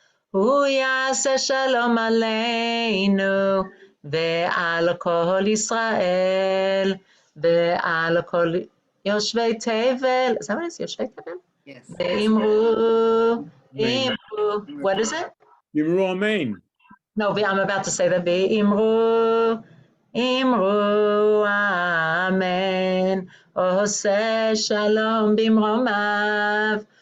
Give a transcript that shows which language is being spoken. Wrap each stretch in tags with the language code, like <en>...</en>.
<he>הוא יעשה שלום עלינו ועל כל ישראל ועל כל יושבי תבל.</he> <en>Is that what it is?</en> <he>יושבי תבל?</he> <en>Yes.</en> <he>ואמרו,</he> <en>what is it?</en> <he>Yimru Amen.</he> <en>No, I'm about to say that.</en> <he>ואמרו, אמרו אמן, עושה שלום במרומיו.</he>